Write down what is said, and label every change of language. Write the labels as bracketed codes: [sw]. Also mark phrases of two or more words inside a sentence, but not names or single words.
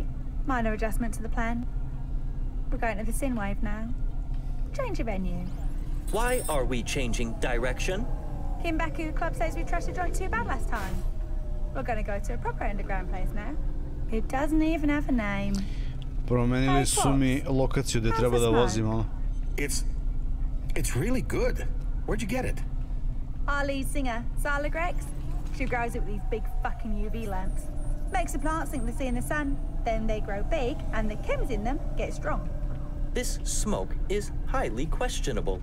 [en] Minor adjustment to the plan. We're going to the Sin Wave now. Change of venue. Why are we changing direction? Kinbaku Club says we trashed the joint too bad last time. We're going to go to a proper underground place now. It doesn't even have a name. [sr] Promenili su mi lokaciju gde treba da vozim, ono. [en] It's really good. Where'd you get it? Our lead singer, Sala Grex. She grows it with these big fucking UV lamps. Makes the plants think they see in the sun, then they grow big, and the chems in them get strong. This smoke is highly questionable.